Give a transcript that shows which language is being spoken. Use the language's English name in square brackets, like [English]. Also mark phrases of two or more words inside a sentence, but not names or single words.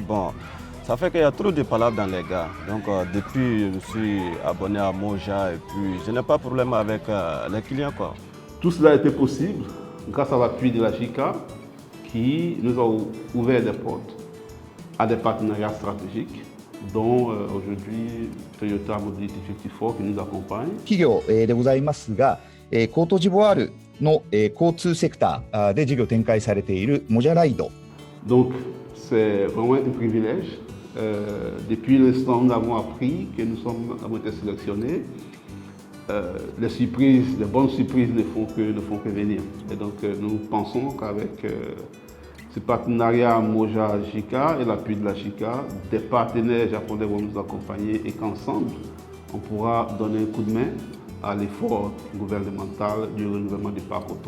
[French] Bon, ça fait qu'il y a trop de palabres dans les gares. Donc depuis, je suis abonné à Moja et puis je n'ai pas de problème avec les clients, quoi. Tout cela a été possible grâce à l'appui de la JICA qui nous a ouvert des portes à des partenariats stratégiques, dont aujourd'hui Toyota Mobility 54 qui nous accompagne. [Japanese] 企業でございますが、コートジボワールの交通セクターで事業展開されているモジャライド [French] Donc, c'est vraiment un privilège. Depuis l'instant où nous avons appris que nous avons été sélectionnés, les bonnes surprises ne font que venir. Et donc, nous pensons qu'avec ce partenariat Moja-JICA et l'appui de la JICA, des partenaires japonais vont nous accompagner et qu'ensemble, on pourra donner un coup de main à l'effort gouvernemental du renouvellement du parc auto.